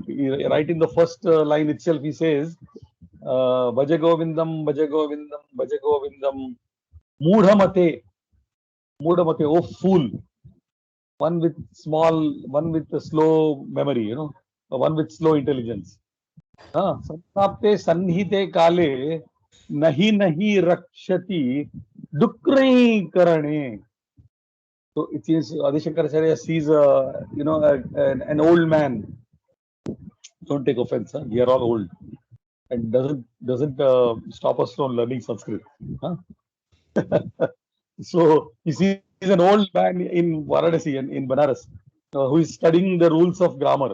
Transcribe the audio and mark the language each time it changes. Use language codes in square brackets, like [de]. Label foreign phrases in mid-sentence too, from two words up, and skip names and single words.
[en] Right in the first line itself, he says, [sa] भजगोविन्दं भजगोविन्दं भजगोविन्दं मूढमते मूढमते, [en] oh fool, one with a slow memory, one with slow intelligence. [sa] सम्प्राप्ते सन्निहिते काले नहि नहि रक्षति डुकृञ् करणे. [en] So it is Adi Shankaracharya sees an old man. Don't take offense, huh? We are all old, and doesn't stop us from learning Sanskrit. Huh? So he sees an old man in Varanasi and in Banaras who is studying the rules of grammar.